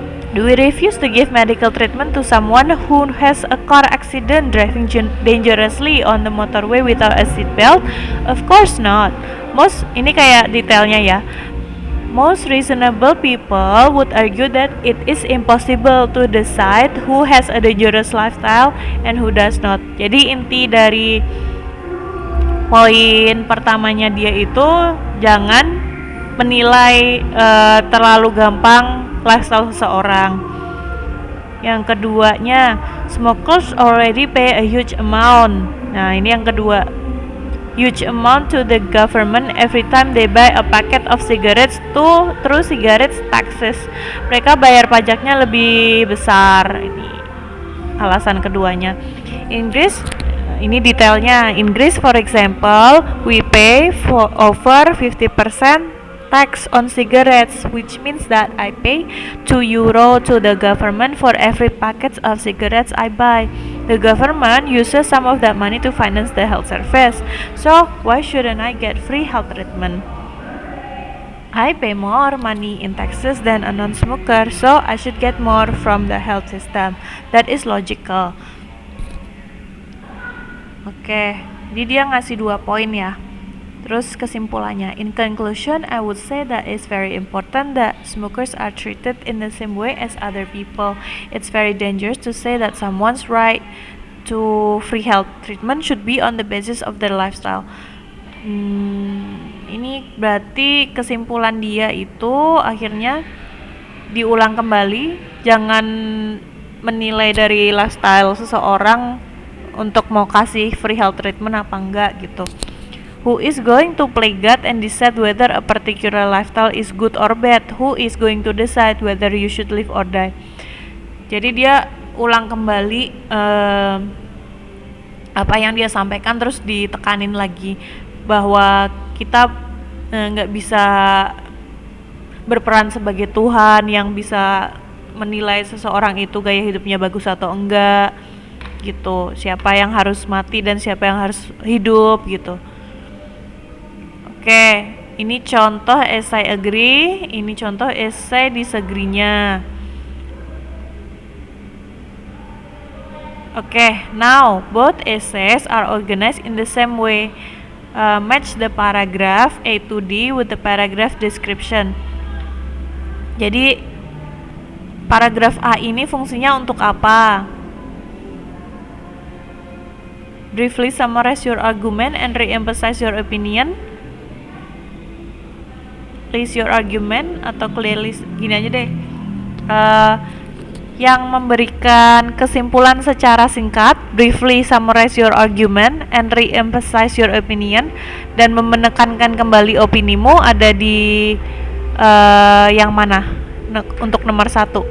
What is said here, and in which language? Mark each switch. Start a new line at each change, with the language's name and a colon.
English: Do we refuse to give medical treatment to someone who has a car accident driving dangerously on the motorway without a seatbelt? Of course not.
Indonesian: Ini kayak detailnya ya.
English: Most reasonable people would argue that it is impossible to decide who has a dangerous lifestyle and who does not.
Indonesian: Jadi inti dari poin pertamanya dia itu jangan menilai terlalu gampang lifestyle seseorang. Yang keduanya,
English: smokers already pay a huge amount.
Indonesian: Nah, ini yang kedua.
English: Huge amount to the government every time they buy a packet of cigarettes through cigarettes taxes.
Indonesian: Mereka bayar pajaknya lebih besar. Ini alasan keduanya. Inggris, ini detailnya.
English: Inggris, for example, we pay for over 50% tax on cigarettes, which means that I pay €2 to the government for every packet of cigarettes I buy. The government uses some of that money to finance the health service. So why shouldn't I get free health treatment? I pay more money in taxes than a non-smoker, so I should get more from the health system. That is logical.
Indonesian: Oke, jadi dia ngasih 2 poin ya. Terus kesimpulannya,
English: in conclusion, I would say that it's very important that smokers are treated in the same way as other people. It's very dangerous to say that someone's right to free health treatment should be on the basis of their lifestyle.
Indonesian: Ini berarti kesimpulan dia itu akhirnya diulang kembali, jangan menilai dari lifestyle seseorang untuk mau kasih
English: free health treatment
Indonesian: apa enggak gitu.
English: Who is going to play God and decide whether a particular lifestyle is good or bad? Who is going to decide whether you should live or die?
Indonesian: Jadi dia ulang kembali apa yang dia sampaikan, terus ditekanin lagi bahwa kita nggak bisa berperan sebagai Tuhan yang bisa menilai seseorang itu gaya hidupnya bagus atau enggak gitu. Siapa yang harus mati dan siapa yang harus hidup gitu. Oke, ini contoh esai agree, ini contoh esai disagree-nya.
English: Oke, now both essays are organized in the same way. Match the paragraph A to D with the paragraph description.
Indonesian: Jadi paragraf A ini fungsinya untuk apa?
English: Briefly summarize your argument and re-emphasize your opinion. List your argument
Indonesian: atau clearly, gini aja deh, yang memberikan kesimpulan secara singkat,
English: briefly summarize your argument and re-emphasize your opinion,
Indonesian: dan menekankan kembali opinimu ada di yang mana untuk nomor 1.